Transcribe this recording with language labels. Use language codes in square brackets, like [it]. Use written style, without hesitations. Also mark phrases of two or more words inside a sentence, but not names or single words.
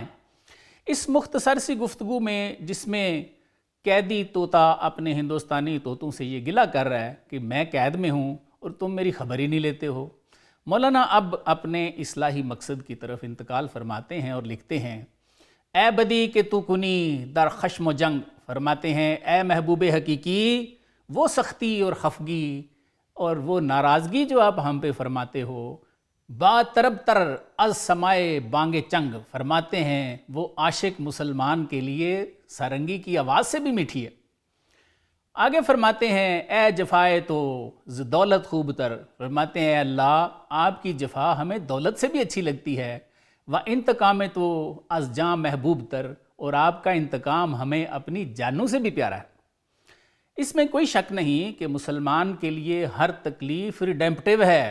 [ur] اس مختصر سی گفتگو میں جس میں قیدی طوطا اپنے ہندوستانی طوطوں سے یہ گلہ کر رہا ہے کہ میں قید میں ہوں اور تم میری خبر ہی نہیں لیتے ہو، مولانا اب اپنے اصلاحی مقصد کی طرف انتقال فرماتے ہیں اور لکھتے ہیں: [fa] اے بدی کہ تو کنی در خشم و جنگ، [ur] فرماتے ہیں اے محبوب حقیقی وہ سختی اور خفگی اور وہ ناراضگی جو آپ ہم پہ فرماتے ہو، [fa] با طرب تر از سمائے بانگ چنگ، [ur] فرماتے ہیں وہ عاشق مسلمان کے لیے سارنگی کی آواز سے بھی میٹھی ہے۔ آگے فرماتے ہیں [fa] اے جفائے تو ز دولت خوب تر، [ur] فرماتے ہیں اے اللہ آپ کی جفا ہمیں دولت سے بھی اچھی لگتی ہے، [fa] و انتقام تو از جاں محبوب تر، [ur] اور آپ کا انتقام ہمیں اپنی جانوں سے بھی پیارا ہے۔ اس میں کوئی شک نہیں کہ مسلمان کے لیے ہر تکلیف ریڈیمپٹیو ہے۔